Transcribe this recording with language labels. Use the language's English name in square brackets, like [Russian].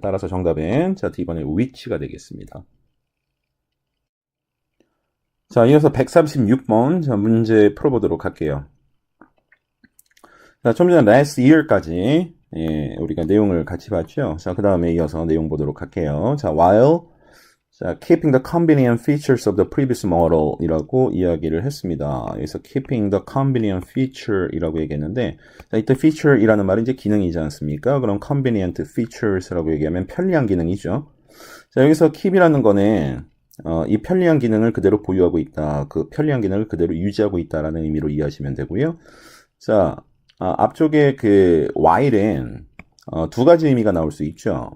[Korean] 따라서 정답은 자, D번의 which가 되겠습니다. 자, 이어서 136번 자, 문제 풀어보도록 할게요. 자, 좀 전에 last year까지 우리가 내용을 같이 봤죠. 자, 그 다음에 이어서 내용 보도록 할게요. [English] 자, while 자, keeping the convenient features of the previous model [Korean] 이라고 이야기를 했습니다. 여기서 [English] keeping the convenient feature [Korean] 이라고 얘기했는데, 자, 이때 feature 이라는 말은 이제 기능이지 않습니까? 그럼 convenient features 라고 얘기하면 편리한 기능이죠. 자, 여기서 keep이라는 거는, 이 편리한 기능을 그대로 보유하고 있다. 그 편리한 기능을 그대로 유지하고 있다라는 의미로 이해하시면 되고요. 자, 앞쪽에 그 while은 두 가지 의미가 나올 수 있죠.